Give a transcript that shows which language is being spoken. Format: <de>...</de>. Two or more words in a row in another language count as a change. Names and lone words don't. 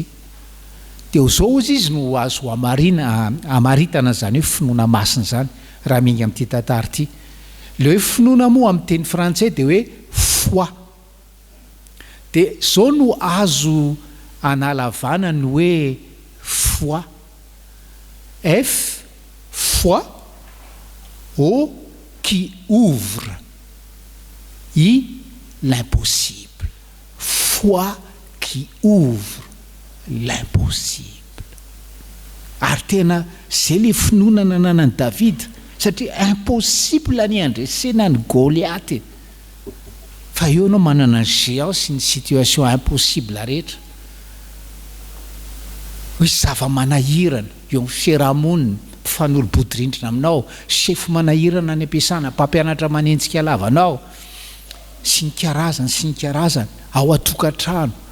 <mg>Teo zao izy no azo amaritana zany hoe finoana masina zany raha minga amin'ity tantara ity. Le hoe finoana moa amin'ny teny frantsay dia hoe foi. Dia zao no azo analavana ny hoe foi.</mg> <fr>F, foi, O qui ouvre l'impossible. Foi qui ouvre l'impossible.</fr> <mg>Ary tena zay le finoana nananan'i Davida, satria impossible ny andresena ny Goliata. Fa eo anao manana ny géant sy ny situation impossible rehetra. Hoe zava-manahirana, eo amin'ny fiarahamonina, mpifanolo-bodirindrina aminao, sefo manahirana any ampiasana, mpampianatra manenjika lavanao, sy ny karazany ao atokantrano.</mg>